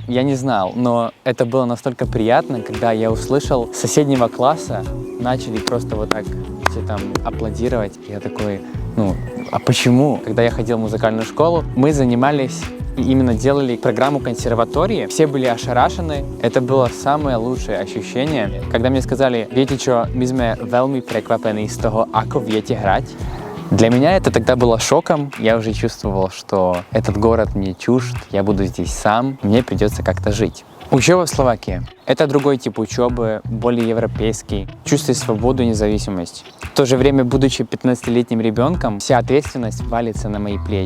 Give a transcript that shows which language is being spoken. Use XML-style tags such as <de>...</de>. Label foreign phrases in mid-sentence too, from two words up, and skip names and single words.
<ru>Я не знал, но это было настолько приятно, когда я услышал с соседнего класса, начали просто вот так все там аплодировать. Я такой, а почему? Когда я ходил в музыкальную школу, мы занимались и именно делали программу консерватории. Все были ошарашены. Это было самое лучшее ощущение. Когда мне сказали,</ru> <sk>viete čo, my sme veľmi prekvapení z toho, ako viete hrať.</sk> <ru>Для меня это тогда было шоком. Я уже чувствовал, что этот город мне чужд, я буду здесь сам, мне придется как-то жить. Учеба в Словакии – это другой тип учебы, более европейский, чувствует свободу и независимость. В то же время, будучи 15-летним ребенком, вся ответственность валится на мои плечи.</ru>